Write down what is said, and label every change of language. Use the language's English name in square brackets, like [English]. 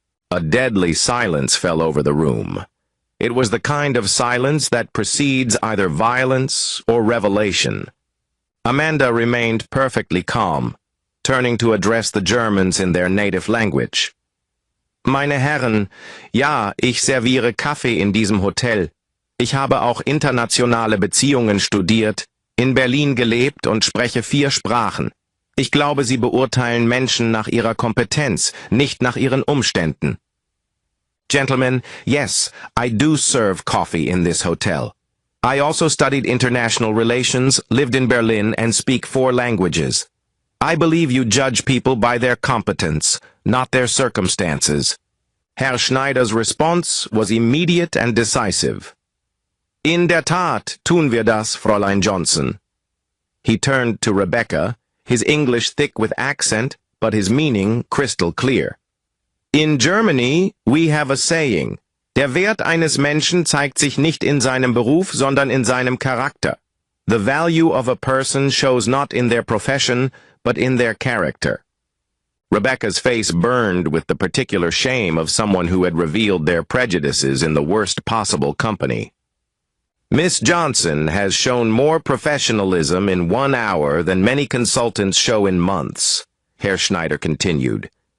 [English] A deadly silence fell over the room. It was the kind of silence that precedes either violence or revelation. Amanda remained perfectly calm, turning to address the Germans in their native language. [German] Meine Herren, ja, ich serviere Kaffee in diesem Hotel. Ich habe auch internationale Beziehungen studiert, in Berlin gelebt und spreche 4 Sprachen. Ich glaube, Sie beurteilen Menschen nach ihrer Kompetenz, nicht nach ihren Umständen. [English] Gentlemen, yes, I do serve coffee in this hotel. I also studied international relations, lived in Berlin, and speak 4 languages. I believe you judge people by their competence, not their circumstances. Herr Schneider's response was immediate and decisive. [German] In der Tat tun wir das, Fräulein Johnson. [English] He turned to Rebecca, his English thick with accent, but his meaning crystal clear. In Germany, we have a saying, [German] der Wert eines Menschen zeigt sich nicht in seinem Beruf, sondern in seinem Charakter. [English] The value of a person shows not in their profession, but in their character. Rebecca's face burned with the particular shame of someone who had revealed their prejudices in the worst possible company. Miss Johnson has shown more professionalism in 1 hour than many consultants show in months, Herr Schneider continued.